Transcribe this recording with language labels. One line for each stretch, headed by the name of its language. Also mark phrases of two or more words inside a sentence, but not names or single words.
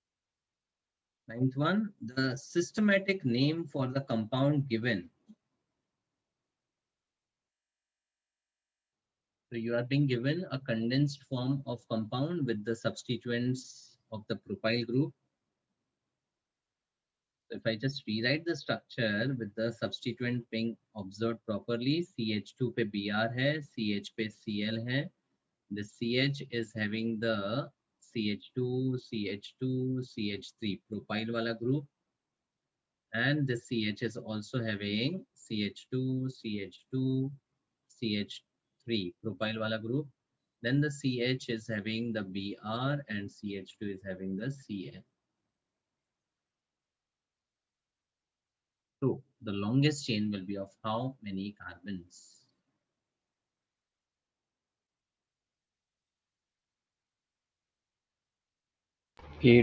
English: Ninth one, the systematic name for the compound given So you are being given a condensed form of compound with the substituents of the propyl group. So if I just rewrite the structure with the substituent being observed properly,
Hindi: CH2 पे Br है, CH पे Cl है.
English: The CH is having the CH2, CH2, CH3 propyl wala group, and the CH is also having CH2, CH2, CH3 propyl wala group. Then the CH is having the Br and CH2 is having the Cl. So the longest chain will be of how many carbons? 8.